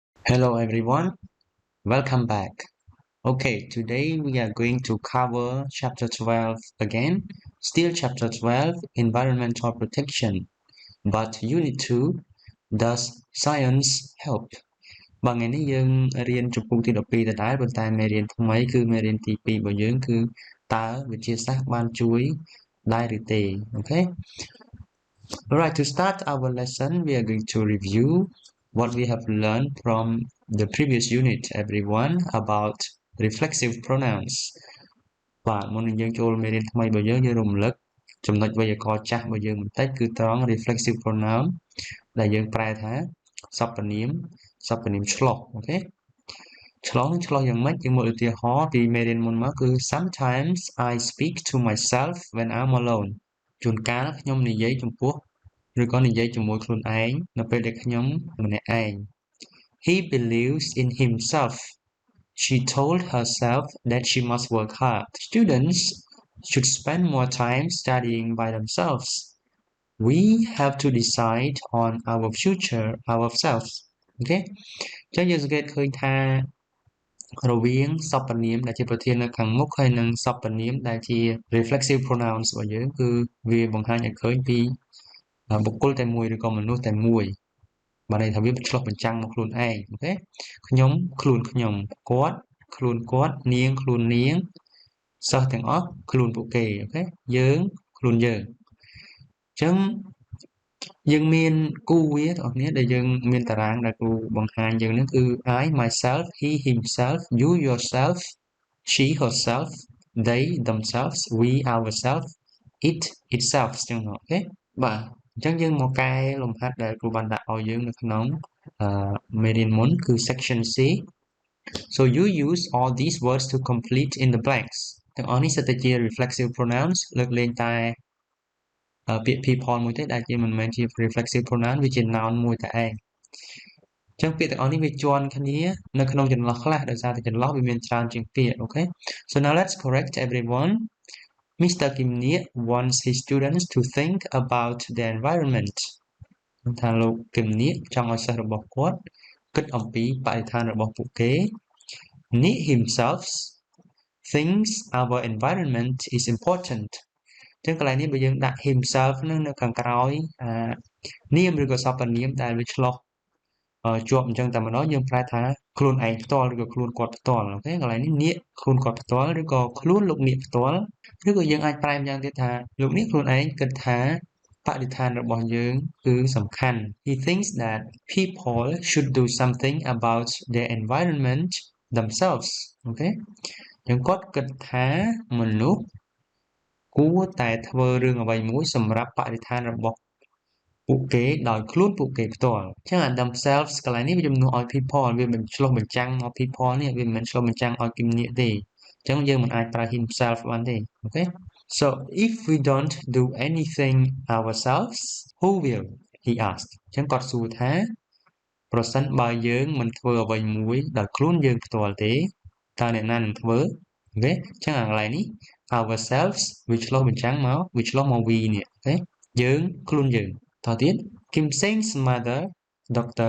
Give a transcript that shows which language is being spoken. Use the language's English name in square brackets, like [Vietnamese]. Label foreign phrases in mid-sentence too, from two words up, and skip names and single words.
[English] Hello everyone, welcome back. Okay, today we are going to cover chapter 12 again. Still chapter 12, environmental protection. But unit 2, does science help? [Khmer] បាទថ្ងៃនេះយើងរៀនជំពូកទី12ដដែលប៉ុន្តែមេរៀនថ្មីគឺមេរៀនទី2របស់យើងគឺតើវិទ្យាសាស្ត្របានជួយដែរឬទេអូខេ [English] Alright, to start our lesson, we are going to review what we have learned from the previous unit, everyone, about reflexive pronouns. [Khmer] បាទមុននឹងយើងចូលមេរៀនថ្មីរបស់យើងរំលឹកចំណុចវេយ្យាករណ៍ចាស់របស់យើងបន្តិចគឺត្រង់ [English] reflexive pronoun [Khmer] ដែលយើងប្រែថាសព្វនាមឆ្លោះអូខេឆ្លោះយ៉ាងម៉េចយើងមកឧទាហរណ៍ពីមេរៀនមុនមកគឺ [English] sometimes I speak to myself when I'm alone [Khmer] ជួនកាលខ្ញុំនិយាយចំពោះឬក៏និយាយជាមួយខ្លួនឯងនៅពេលដែលខ្ញុំម្នាក់ឯង [English] He believes in himself. She told herself that she must work hard. Students should spend more time studying by themselves. We have to decide on our future ourselves. [Khmer] Okay? ចឹងយើងសង្កេតឃើញថារវាងសព្វនាមដែលជាប្រធាននៅខាងមុខហើយនិងសព្វនាមដែលជា [English] reflexive pronouns [Khmer] របស់យើងគឺវាបង្ហាញឲ្យឃើ ញពីបុគ្គលតែមួយឬក៏មនុស្សតែមួយបានន័យថាវាឆ្លុះបញ្ចាំងមកខ្លួនឯងអូខេខ្ញុំខ្លួនខ្ញុំគាត់ខ្លួន គាត់នាងខ្លួននាងសិស្សទាំងអស់ខ្លួនពួកគេអូខេយើងខ្លួនយើងអញ្ចឹងយើងមានគូវាបងប្អូនដែលយើងមានតារាងដែលគ្រូបង្ហាញយើងនឹងគឺ [English] I myself he himself you yourself she herself they themselves we ourselves it itself [Khmer] ចឹងអូខេបាទអញ្ចឹងយើងមកកែលំហាត់ដែលគ្រូបានដាក់ឲ្យយើងនៅក្នុងមេរៀនមុនគឺ [English] section C so you use all these words to complete in the blanks [Khmer] ទាំងអស់នេះសិតតែជា [English] reflexive pronouns [Khmer] លើកលែងតែពាក្យ people មួយទេដែលជាមិនមែនជា [English] reflexive pronoun [Khmer] វាជា noun មួយតែឯងអញ្ចឹងពាក្យទាំងអស់នេះវាជាន់គ្នានៅក្នុងចន្លោះខ្លះដោយសារតែចន្លោះវាមានច្រើនជាងពាក្យអូខេ [English] so now let's correct everyone Mr. Kim Nie wants his students to think about the environment [Khmer] ថាលោក Kim Nie ចង់ឲ្យសិស្សរបស់គាត់គិតអំពីបរិស្ថានរបស់ពួកគេ [English] Nie himself thinks our environment is important [Khmer] ចឹងកន្លែងនេះបើយើងដាក់ himself នឹងនៅខាងក្រោយនាមឬក៏សព្វនាមដែលវាឆ្លោះជាប់អញ្ចឹងតែម្ដ ងយើងប្រែថាខ្លួនឯងផ្ទាល់ឬក៏ខ្លួនគាត់ផ្ទាល់អូខេកន្លែងនេះនាគខ្លួនគាត់ផ្ទាល់ឬក៏ខ្លួនលោកនាគផ្ទាល់ឬក៏យើងអាចប្រែម្យ៉ាងទៀតថាលោកនាគខ្លួនឯងគិតថាបរិស្ថាន របស់យើងគឺសំខាន់ [English] He thinks that people should do something about their environment themselves [Khmer] អូខេយើងគាត់គិតថាមនុស្សគួរតែធ្វើរឿងអ្វីមួយសម្រាប់ បរិស្ថានរបស់ពួកគេដោយខ្លួនពួកគេផ្ទាល់អញ្ចឹង themselves កន្លែងនេះវាជំនួសឲ្យ people វាមិនឆ្លុះបញ្ចាំងមក people នេះវាមិនមែនឆ្លុះបញ្ចាំងឲ្យគំនិតទេអញ្ចឹងយើងមិនអាចប្រើ himself បានទេអូខេ [English] so if we don't do anything ourselves who will he asked [Khmer] អញ្ចឹងគាត់សួរថាប្រសិនបើយើងមិនធ្វើអ្វីមួយដោយខ្លួនយើងផ្ទាល់ទេតើអ្នកណានឹងធ្វើអូខេអញ្ចឹងកន្លែងនេះ ourselves វាឆ្លុះបញ្ចាំងមក we នេះអូខេយើងខ្លួនយើងតទៅទៀត [English] Kim Seng's mother Dr.